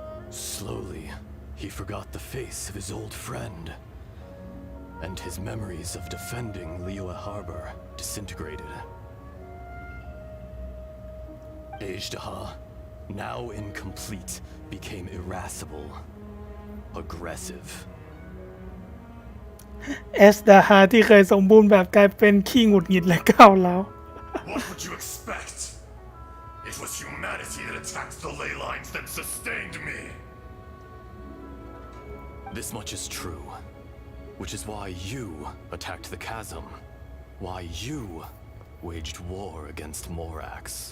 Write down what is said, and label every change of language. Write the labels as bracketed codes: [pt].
[en] Slowly, he forgot the face of his old friend, and his memories of defending Liyue Harbor disintegrated. Ajdaha, now incomplete, became irascible, aggressive. [th] เอสดาฮาที่เคยสมบูรณ์แบบกลายเป็นขี้หงุดหงิดและก้าวร้าว [en] What would you expect? It was humanity that attacked the ley lines that sustained me. This much is true, which is why you attacked the chasm, why you waged war against Morax.